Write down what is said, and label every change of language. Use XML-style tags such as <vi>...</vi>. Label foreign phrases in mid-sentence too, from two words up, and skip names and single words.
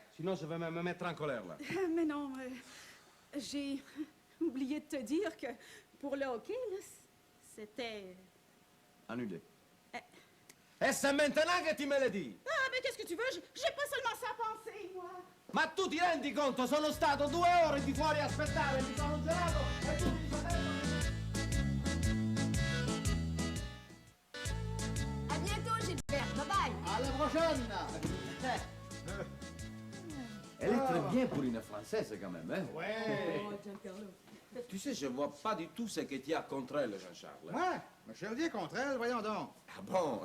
<fr>Sinon, je vais me mettre en colère, là. Mais non, j'ai oublié de te dire que pour le hockey, là, c'était... Annulé. Et c'est maintenant que tu me le dis. Ah, mais qu'est-ce que tu veux? J'ai pas seulement ça à penser, moi.</fr> <it>Ma tu ti rendi conto? Sono stato 2 ore di fuori a aspettare, mi sono gelato e tu mi dici adesso...</it> <fr>bonne. Elle est très bien pour une Française, quand même, hein? Ouais. Oh, Giancarlo. Tu sais, je vois pas du tout ce que tu as contre elle, Jean-Charles. Ouais, mais je n'ai rien contre elle, voyons donc. Ah bon?</fr>